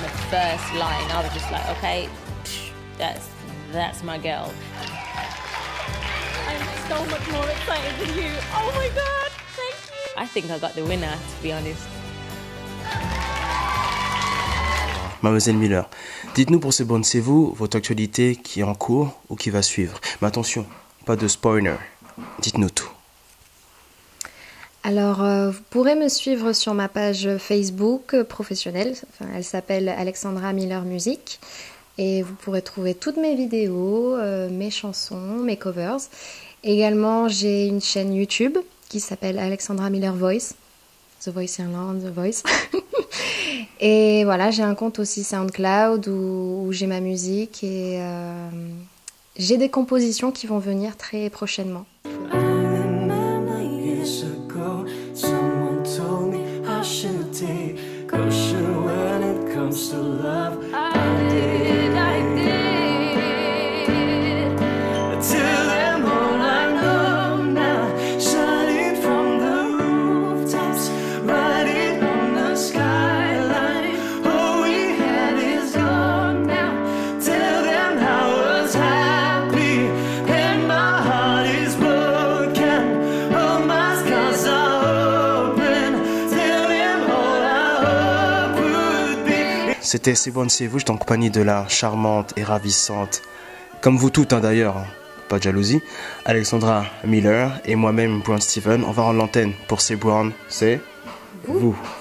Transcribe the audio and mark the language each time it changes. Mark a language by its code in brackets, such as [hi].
[en] first line, I was just like, okay, that's my girl. I'm so much more excited than you. Oh my God, thank you. I think I got the winner, to be honest. [fr] Mademoiselle Miller, dites-nous pour C'est bon, c'est vous, votre actualité qui est en cours ou qui va suivre. Mais attention, pas de spoiler. Dites-nous tout. Alors, vous pourrez me suivre sur ma page Facebook professionnelle. Enfin, elle s'appelle Alexandra Miller Music. Et vous pourrez trouver toutes mes vidéos, mes chansons, mes covers. Également, j'ai une chaîne YouTube qui s'appelle Alexandra Miller Voice. The Voice Irlande, The Voice. Et voilà, j'ai un compte aussi SoundCloud où j'ai ma musique et j'ai des compositions qui vont venir très prochainement. [en] Years ago, someone told me I should take caution when it comes to love. I did. Tell them all I know now, shining from the rooftops, riding on the skyline. All we had is gone now. Tell them I was happy and my heart is broken. All my scars are open. Tell them all I hope would be. [fr] C'était C'est bon, c'est vous, j'étais en compagnie de la charmante et ravissante, comme vous toutes d'ailleurs, hein, pas de jalousie, Alexandra Miller et moi-même, Brown Steven. On va rendre l'antenne pour C'est Brown, c'est vous.